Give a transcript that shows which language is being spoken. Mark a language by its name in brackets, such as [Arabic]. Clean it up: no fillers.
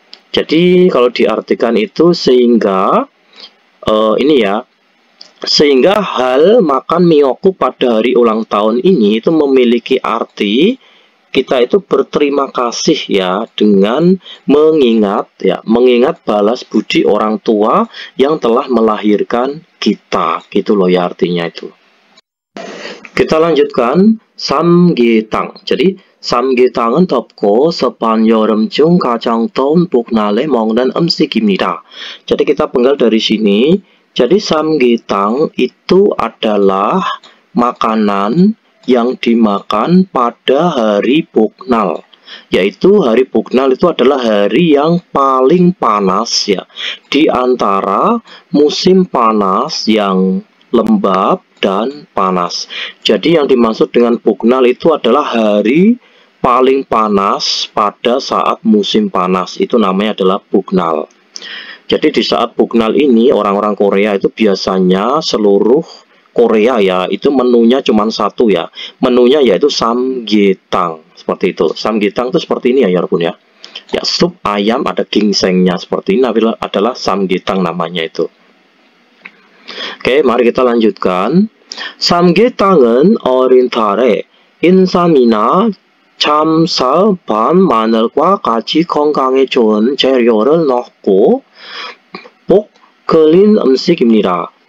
[Indonesian] Jadi kalau diartikan itu sehingga ini ya, sehingga hal makan miyokguk pada hari ulang tahun ini itu memiliki arti kita itu berterima kasih ya, dengan mengingat balas budi orang tua yang telah melahirkan kita, gitu loh ya artinya itu. Kita lanjutkan 삼계탕. [Korean] jadi 삼계탕은 덥고 습한 여름 중 가장 더운 복날에 먹는 음식입니다. [Indonesian] Jadi kita penggal dari sini. Jadi 삼계탕 itu adalah makanan yang dimakan pada hari Boknal. Yaitu hari Boknal itu adalah hari yang paling panas ya, di antara musim panas yang lembab dan panas. Jadi yang dimaksud dengan Boknal itu adalah hari paling panas pada saat musim panas. Itu namanya adalah Boknal. Jadi di saat Boknal ini orang-orang Korea itu biasanya seluruh Korea ya, itu menunya cuma satu ya. Menunya yaitu samgyetang. Seperti itu. Samgyetang itu seperti ini ya 여러분 ya. Ya, sup ayam ada gingsengnya seperti ini adalah samgyetang namanya itu. Oke, mari kita lanjutkan. [Korean] 삼계탕은 어린 달에 인삼이나 참쌀, 밤, 마늘과 같이 건강에 좋은 재료를 넣고 볶 끓인 음식입니다.